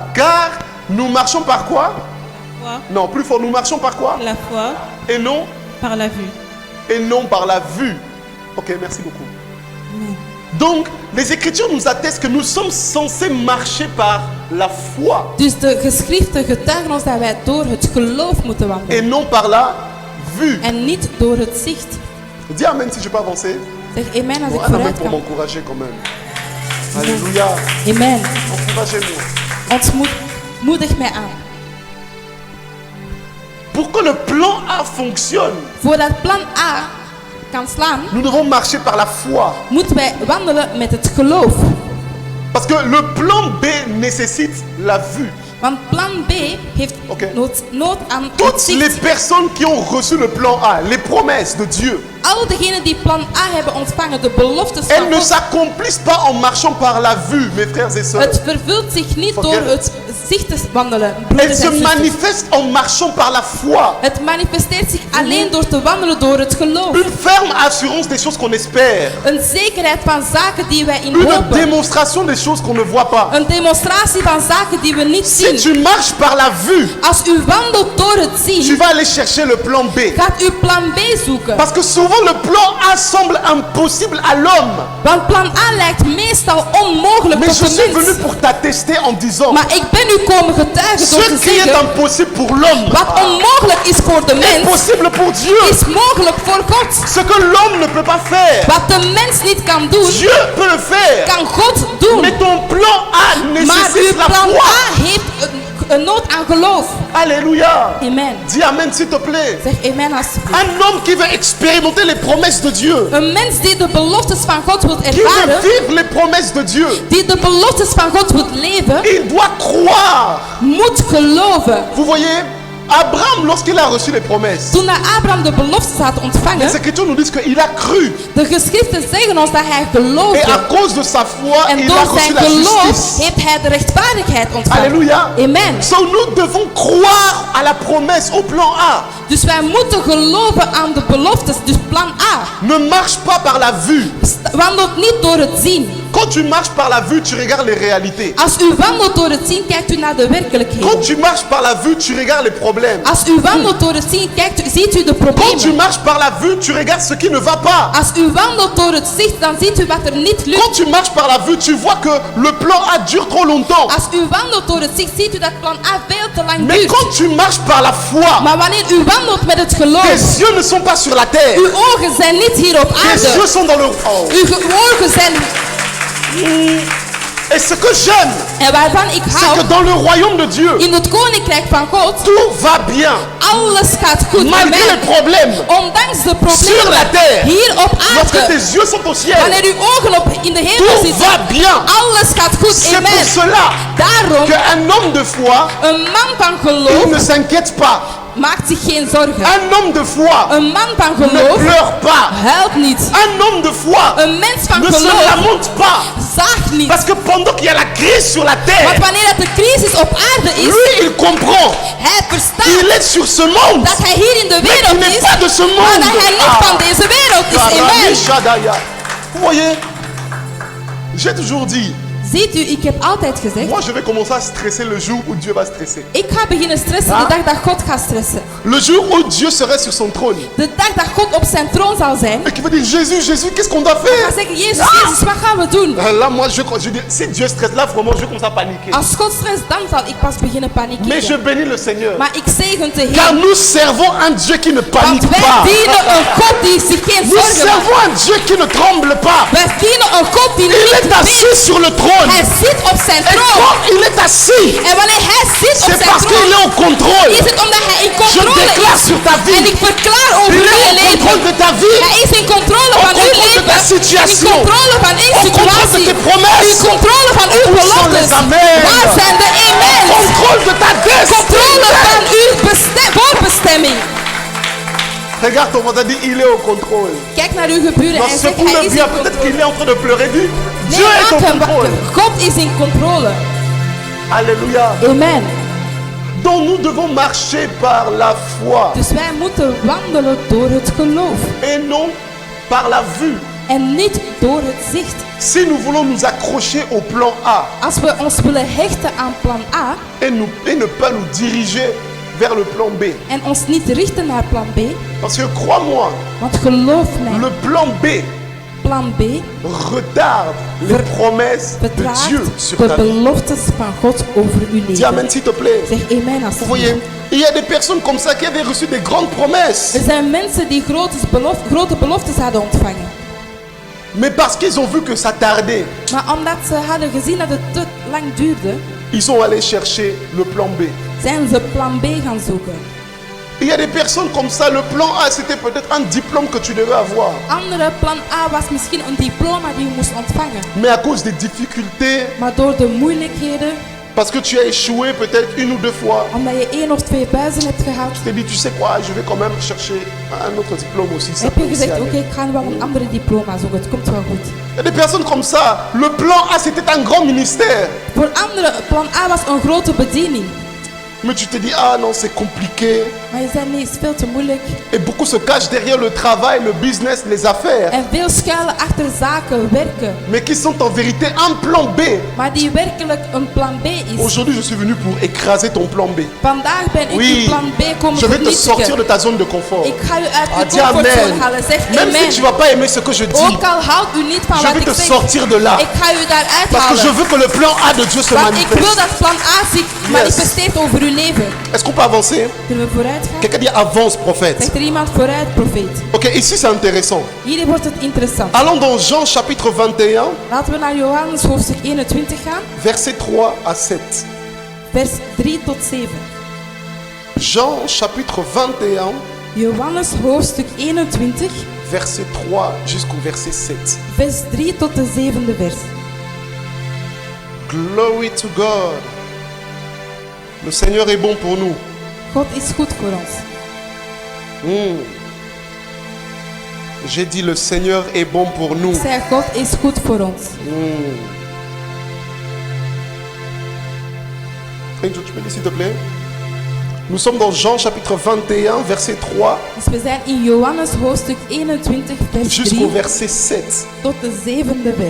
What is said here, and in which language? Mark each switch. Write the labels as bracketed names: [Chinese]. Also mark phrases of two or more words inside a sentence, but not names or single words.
[French] Car nous marchons par quoi? Foi, Non, plus fort, nous marchons par quoi? la foi Et non? par la vue. Et non par la vue. Ok, merci beaucoup. Donc, les Écritures nous attestent que nous sommes censés marcher par la foi [Dutch] Dus de geschriften getuigen ons dat wij door het geloof moeten [French] et [Dutch] wandelen. [French] non par la vue. [Dutch] En niet door het zicht. [French] Dis amen si je peux avancer. [Dutch] Zeg amen als [French] Bon, [Dutch] ik [French] un amen [Dutch] vooruit [French] pour [Dutch] kan. [French] m'encourager quand même. Alléluia. Amen. Encouragez-moi. [Dutch] Moedig mij aan. [French] Pour que le plan A fonctionne, [Dutch] Voordat plan A kan slaan, [French] nous devons marcher par la foi. [Dutch] moeten wij wandelen met het geloof. [French] Parce que le plan B nécessite la vue. [Dutch] Want plan B heeft Oké. nood aan het [French] Toutes les [Dutch] zicht. [French] personnes qui ont reçu le plan A, les promesses de Dieu, [Dutch] Al degenen die plan A hebben ontvangen, de beloftes [French] elles [Dutch] van [French] ne [Dutch] God, [French] s'accomplissent pas en marchant par la vue, mes frères et sœurs. [Dutch] het vervult zich niet door [English] Forget it. [Dutch] het zicht te wandelen. [French] Elles [Dutch] broeders [French] se [Dutch] en zusters. [French] manifestent en marchant par la foi. [Dutch] Het manifesteert zich alleen door te wandelen door het geloof. [French] Une ferme assurance des choses qu'on espère. [Dutch] Een zekerheid van zaken die wij in [French] Une [Dutch] hopen. [French] démonstration des choses qu'on ne voit pas. [Dutch] Een demonstratie van zaken die we niet [French] Si [Dutch] zien. [French] tu marches par la vue, [Dutch] Als u wandelt door het [French] tu [Dutch] zien, [French] vas aller chercher le plan B. [Dutch] gaat u plan B zoeken. [French] Parce que souvent le plan A semble impossible à l'homme. [Dutch] Want plan A lijkt meestal onmogelijk [French] Mais je [Dutch] tot [French] suis [Dutch] de [French] venu [Dutch] mens. [French] pour t'attester en disant, [Dutch] Maar ik ben u komen getuigen door [French] ce [Dutch] te [French] qui est [Dutch] zeggen, [French] impossible pour l'homme [Dutch] wat onmogelijk is voor de [French] est [Dutch] mens, [French] possible pour Dieu. [Dutch] is mogelijk voor God. [French] Ce que l'homme ne peut pas faire, [Dutch] Wat de mens niet kan doen, [French] Dieu peut le faire. [Dutch] kan God doen. [French] Mais ton plan A [Dutch] Maar uw [French] nécessite la [Dutch] plan [French] foi. [Dutch] A heeft een nood aan geloof. [French] Alléluia. Amen. Dis amen s'il te plaît. [Dutch] Zeg amen alsjeblieft. [French] Un homme qui veut expérimenter les promesses de Dieu, [Dutch] Een mens die de beloftes van God wil [French] qui veut [Dutch] ervaren, [French] vivre les promesses de Dieu, [Dutch] die de beloftes van God wil leven, [French] il doit croire. [Dutch] moet geloven. [French] Vous voyez, Abraham, lorsqu'il a reçu les promesses, [Dutch] Toen Abraham de beloftes had ontvangen, [French] les Écritures nous disent qu'il a cru. [Dutch] de geschriften zeggen ons dat hij [French] Et à [Dutch] geloofde. [French] cause de sa foi, [Dutch] En [French] il a [Dutch] door [French] reçu [Dutch] zijn [French] la [Dutch] geloof [French] justice. [Dutch] heeft hij de rechtvaardigheid ontvangen. [French] Alléluia. Amen. So nous devons croire à la promesse, au plan A. [Dutch] Dus wij moeten geloven aan de beloftes, dus plan A. [French] Ne marche pas par la vue. [Dutch] Wandelt niet door het zien. [French] Quand tu marches par la vue, tu regardes les réalités. [Dutch] Als u wandelt door het zien, kijkt u naar de werkelijkheid. [French] Quand tu marches par la vue, tu regardes les problèmes. [Dutch] Als u wandelt door het zien, ziet u de [French] Quand tu [Dutch] problemen. [French] marches par la vue, tu regardes ce qui ne va pas. [Dutch] Als u wandelt door het zicht, dan ziet u wat er niet lukt. [French] Quand tu marches par la vue, tu vois que le plan A dure trop longtemps. [Dutch] Als u wandelt door het zicht, ziet u dat plan A veel te lang [French] Mais [Dutch] duurt. [French] quand tu marches par la foi, [Dutch] Maar wanneer u wandelt met het geloof, [French] tes yeux ne sont pas sur la terre. [Dutch] uw ogen zijn niet hier op [French] Tes [Dutch] aarde. [French] yeux sont dans le... Oh. [Dutch] Uw ogen zijn... [French] Et ce que j'aime, [Dutch] En waarvan ik [French] c'est que [Dutch] hou, [French] dans le royaume de Dieu, [Dutch] in het koninkrijk van God, [French] tout va bien. [Dutch] alles gaat goed. [French] Malgré les Amen. problèmes. [Dutch] Ondanks de [French] Sur la [Dutch] problemen [French] terre. [Dutch] hier op [French] Lorsque [Dutch] aarde, [French] tes yeux sont au ciel, [Dutch] wanneer uw ogen in de hemel [French] tout [Dutch] zitten, [French] va bien. [Dutch] alles gaat goed. [French] C'est pour Amen. cela [Dutch] Daarom, [French] qu'un homme de foi, [Dutch] een man van [French] il [Dutch] geloof [French] ne s'inquiète pas. [Dutch] maakt zich geen zorgen. [French] Un homme de foi [Dutch] Een man van [French] ne [Dutch] geloof [French] pleure pas. [Dutch] huilt niet. [French] Un homme de foi [Dutch] Een mens van [French] ne se [Dutch] geloof [French] lamente pas. [Dutch] zaagt niet. [French] Parce que pendant qu'il y a la crise sur la [Dutch] Want [French] terre, [Dutch] wanneer het de crisis op aarde is, [French] lui, il comprend. [Dutch] hij [French] Il [Dutch] verstaat [French] est sur ce monde. [Dutch] dat hij hier in de [French] Mais il [Dutch] wereld [French] n'est [Dutch] is, [French] pas de ce [Dutch] maar [French] monde. [Dutch] dat hij niet van deze wereld is. Karami Amen. Shadaya. [French] Vous voyez, j'ai toujours dit, [Dutch] Ziet u, ik heb altijd gezegd, [French] moi je vais commencer à stresser le jour où Dieu va stresser. [Dutch] ik ga beginnen stressen de dag dat God gaat stressen. [French] Le jour où Dieu serait sur son trône. [Dutch] De dag dat God op zijn troon zal zijn, [French] Et qui veut dire, Jésus, Jésus, qu'est-ce qu'on doit [Dutch] ga [French] faire? [Dutch] zeggen, Jezus, Jezus, wat gaan we doen? [French] Là, moi, je dis, si Dieu stresse, là, vraiment, je commence à paniquer. [Dutch] Als God stress, dan zal ik pas beginnen [French] Mais je [Dutch] panikeren. [French] bénis le Seigneur. [Dutch] Maar ik zegen de [French] Car [Dutch] Heer, [French] nous servons un Dieu qui ne [Dutch] want [French] panique [Dutch] wij [French] pas. [Dutch] dienen een God die zich geen [French] Nous [Dutch] zorgen maakt. [French] servons un Dieu qui ne tremble pas. [Dutch] Wij dienen een God die [French] Il [Dutch] niet [French] est assis [Dutch] beeft. [French] sur le trône. [Dutch] Hij zit op zijn [French] Et [Dutch] troon. [French] quand il est assis, [Dutch] En wanneer hij zit op [French] c'est [Dutch] zijn [French] parce qu'il [Dutch] troon, [French] est au contrôle. [Dutch] is het omdat hij in [French] Je [Dutch] controle [French] déclare [Dutch] is. [French] sur ta [Dutch] En [French] vie. [Dutch] ik verklaar over [French] Il est [Dutch] uw [French] au [Dutch] leven. [French] contrôle de ta vie. [Dutch] Hij is in controle [French] Au [Dutch] van uw [French] contrôle de [Dutch] leven. [French] ta [Dutch] In [French] situation. [Dutch] controle van uw [French] Au contrôle de [Dutch] situatie. [French] tes promesses. [Dutch] In controle van uw [French] Où sont [Dutch] beloftes. [French] les amens? [Dutch] Waar zijn de amens? [French] Contrôle de ta [Dutch] Controle [French] destinée. [Dutch] van uw voorbestemming. [French] Regarde ton voisin, dit il est au contrôle. [Dutch] Kijk naar uw geburen [French] Non, [Dutch] en zeg, [French] secoue [Dutch] hij [French] le [Dutch] is [French] bien, [Dutch] in [French] peut-être qu'il [Dutch] controle. [French] est en train de pleurer. Dis, [Dutch] Nee, [French] Dieu est au [Dutch] maak hem [French] contrôle. [Dutch] wakker. God is in controle. [French] Alléluia. Amen. Donc nous devons marcher par la foi [Dutch] Dus wij moeten wandelen door het geloof. [French] et non par la vue. [Dutch] En niet door het zicht. [French] Si nous voulons nous accrocher au plan A [Dutch] Als we ons willen hechten aan plan A [French] et ne pas nous diriger vers le plan B. [Dutch] en ons niet richten naar plan B, [French] Parce que crois-moi, [Dutch] want geloof mij, [French] le plan B [Dutch] plan B [French] retarde les promesses de [Dutch] vertraagt [French] Dieu sur [Dutch] de [French] ta vie. [Dutch] beloftes van God over uw [French] Dis amen [Dutch] leven. [French] s'il te plaît. [Dutch] Zeg amen [French] Vous voyez, [Dutch] alsjeblieft. [French] il y a des personnes comme ça qui avaient reçu des grandes promesses. [Dutch] Er zijn mensen die grote beloftes hadden ontvangen. [French] Mais parce qu'ils ont vu que ça tardait, [Dutch] Maar omdat ze hadden gezien dat het te lang duurde, [French] ils sont allés chercher le plan B. [Dutch] zijn ze plan B gaan zoeken. [French] Il y a des personnes comme ça, le plan A c'était peut-être un diplôme que tu devais avoir. [Dutch] Andere plan A was misschien een diploma die je moest ontvangen. [French] Mais à cause des difficultés, [Dutch] Maar door de moeilijkheden, [French] parce que tu as échoué peut-être une ou deux fois, [Dutch] omdat je 1 of 2 buizen hebt gehad, [French] tu t'es dit, tu sais quoi, je vais quand même chercher un autre diplôme aussi. Ça [Dutch] heb [French] peut [Dutch] je [French] aussi [Dutch] gezegd, [French] aller. [Dutch] oké, ik ga wel een andere diploma zoeken, het komt wel goed. [French] Il y a des personnes comme ça, le plan A c'était un grand ministère. [Dutch] Voor anderen, plan A was een grote bediening. [French] Mais tu te dis, ah non, c'est compliqué. [Dutch] Maar je zei, nee, het is veel te moeilijk. [French] Et beaucoup se cachent derrière le travail, le business, les affaires. [Dutch] En veel schuilen achter zaken, werken. [French] Mais qui sont en vérité un plan B. [Dutch] Maar die werkelijk een plan B is. [French] Aujourd'hui, je suis venu pour écraser ton plan B. [Dutch] Vandaag ben ik [French] Oui, [Dutch] uw plan B komen [French] je vais te sortir [Dutch] vernietigen. [French] de ta zone de confort. [Dutch] Ik ga u uit [French] Ah, [Dutch] uw [French] dis [Dutch] comfortzone [French] amen. [Dutch] halen. Zeg Même si amen. [French] tu vas pas aimer ce que je dis, [Dutch] Ook al houdt u niet van [French] je [Dutch] wat [French] vais [Dutch] ik [French] te [Dutch] zeg. [French] sortir de là. [Dutch] Ik ga u daaruit [French] Parce que je [Dutch] halen. [French] veux que le plan A de Dieu se [Dutch] Want ik wil [French] manifeste. [Dutch] dat plan A zich manifesteert over uw leven. [French] Est-ce qu'on peut avancer? [Dutch] Kunnen we vooruit gaan? [French] Quelqu'un dit avance, prophète. [Dutch] Zegt er iemand vooruit, profeet. [French] Ok, ici c'est intéressant. [Dutch] Hier wordt het interessant. [French] Allons dans Jean chapitre 21, [Dutch] Laten we naar Johannes hoofdstuk 21 gaan. [French] versets 3 à 7. [Dutch] Vers 3 tot 7. [French] Jean chapitre 21, [Dutch] Johannes hoofdstuk 21, [French] verset 3 jusqu'au verset 7. [Dutch] vers 3 tot de 7e vers. [English] Glory to God. [French] Le Seigneur est bon pour nous. [Dutch] God is goed voor ons. [French] J'ai dit le Seigneur est bon pour nous. [Dutch] Ik zeg, God is goed voor ons. [French] Angel, tu peux dire s'il te plaît? Nous sommes dans Jean chapitre 21, verset 3 [Dutch] Dus we zijn in Johannes hoofdstuk 21, vers [French] jusqu'au 3 verset 7. [Dutch] tot de 7e vers.